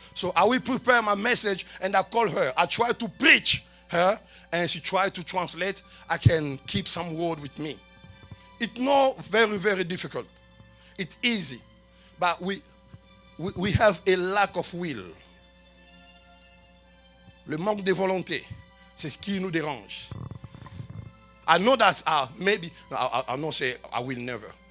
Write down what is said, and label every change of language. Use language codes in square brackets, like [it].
[en] So I will prepare my message and I call her. I try to preach her and she try to translate. I can keep some word with me. It's not very, very difficult. It's easy. But we have a lack of will. [fr] Le manque de volonté, c'est ce qui nous dérange. [en] I know that maybe, I'll not say I will never.